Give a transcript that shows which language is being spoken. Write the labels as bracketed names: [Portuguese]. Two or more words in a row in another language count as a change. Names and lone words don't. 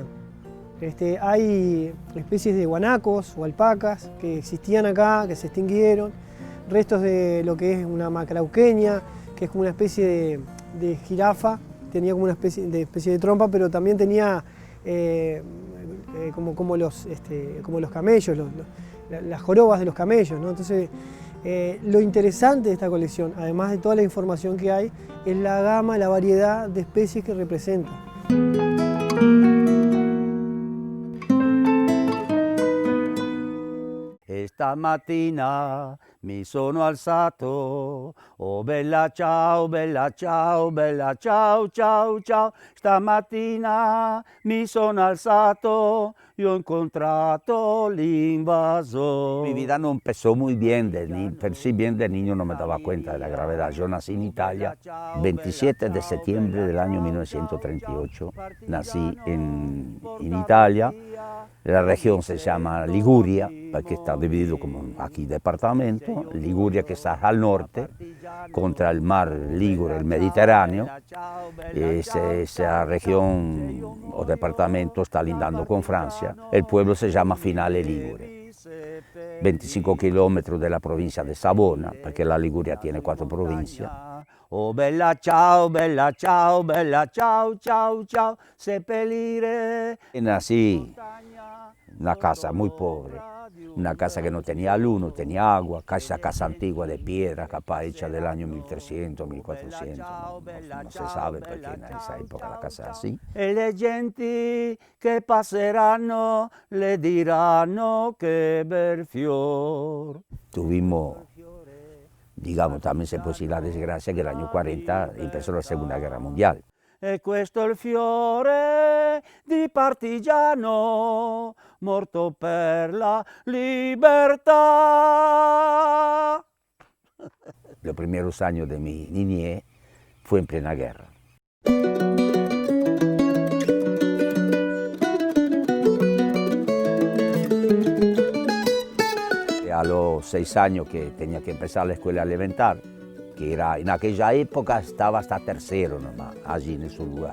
[Spanish] Hay especies de guanacos o alpacas que existían acá, que se extinguieron, restos de lo que es una macrauqueña, que es como una especie de jirafa, tenía como una especie de trompa, pero también tenía como los camellos, las jorobas de los camellos, ¿no? Entonces, lo interesante de esta colección, además de toda la información que hay, es la gama, la variedad de especies que representa. [Italian] Stamattina mi sono alzato, oh bella ciao, bella ciao, bella ciao, ciao, ciao. Stamattina mi sono alzato y ho incontrato l'invasor. [Spanish] Mi vida no empezó muy bien, per sí bien de niño no me daba cuenta de la gravedad. Yo nací en Italia, 27 de septiembre del año 1938, nací en Italia. La región se llama Liguria, porque está dividido como aquí departamento. Liguria que está al norte, contra el mar Ligure, el Mediterráneo. Esa región o departamento está lindando con Francia. El pueblo se llama Finale Ligure. 25 kilómetros de la provincia de Savona, porque la Liguria tiene 4 provincias. [Italian] Oh bella ciao, bella ciao, bella ciao, ciao, ciao, seppellire. [Spanish] Nací en una casa muy pobre, una casa que no tenía luz, no tenía agua, casa antigua de piedra, capaz hecha del año 1300, 1400, no se sabe porque en esa época la casa era así. [Italian] E le genti che passeranno le diranno che bel fior. [Spanish] Tuvimos, digamos, también se puede decir la desgracia que el año 40 empezó la Segunda Guerra Mundial. [Italian] E questo è il fiore di partigiano morto per la libertà. [Spanish] Los primeros años de mi niñez fue en plena guerra. A los 6 años que tenía que empezar la escuela elemental, que era, en aquella época estaba hasta tercero nomás, allí en ese lugar.